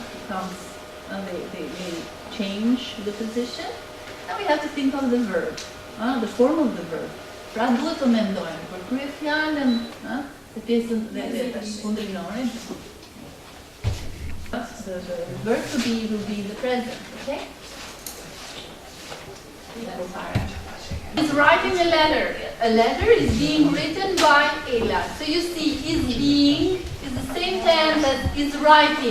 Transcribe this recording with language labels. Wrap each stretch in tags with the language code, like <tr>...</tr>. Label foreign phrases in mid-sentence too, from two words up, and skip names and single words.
<en>becomes, they change the position. And we have to think of the verb, the form of the verb.</en> <sq>Pra duhet të mendojmë për krye fjalën, të pjesën dhe kundërinore.</sq> <en>The verb to be will be in the present, okay? He's writing a letter. A letter is being written by Ela. So you see, is being is the same tense as is writing.</en>